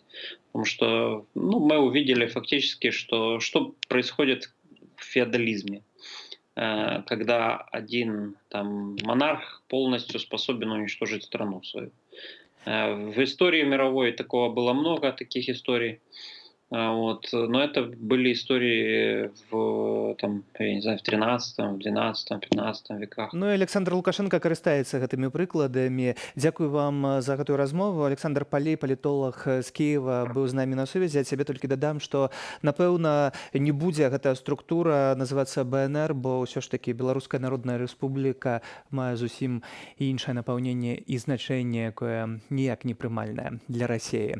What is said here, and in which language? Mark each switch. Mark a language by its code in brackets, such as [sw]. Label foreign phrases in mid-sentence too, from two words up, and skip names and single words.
[ru] Потому что мы увидели фактически, что происходит в феодализме, когда один там монарх полностью способен уничтожить страну свою. В истории мировой такого было много, таких историй. Вот. Но это были истории в 13, 12, 15 веках. [be] Ну і Александр Лукашенко карыстаецца гэтымі прыкладамі. Дзякую вам за гэтую размову. Александр Палей, палітолог з Киева, быў з намі на сувязі. Я цябе толькі дадам, што, напэўна, не будзе гэтая структура называцца БНР, бо ўсё ж такі Беларуская Народная Рэспубліка мае зусім іншае напаўненне і значэнне, якое ніяк не прымальнае для Расіі.